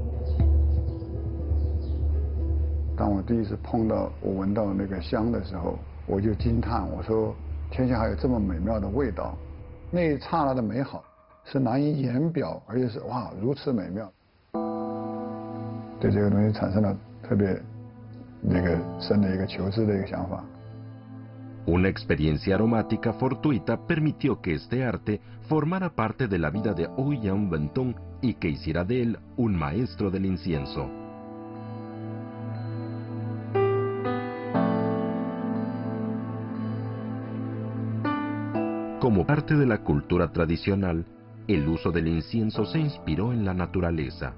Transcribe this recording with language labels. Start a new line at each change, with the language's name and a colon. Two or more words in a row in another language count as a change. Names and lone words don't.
Chinese: 当我第一次碰到，我闻到那个香的时候，我就惊叹，我说天下还有这么美妙的味道，那一刹那的美好是难以言表，而且是哇如此美妙，对这个东西产生了特别那个深的一个求知的一个想法。
Spanish: Una experiencia aromática fortuita permitió que este arte formara parte de la vida de Ouyang Wentong y que hiciera de él un maestro del incienso. Como parte de la cultura tradicional, el uso del incienso se inspiró en la naturaleza.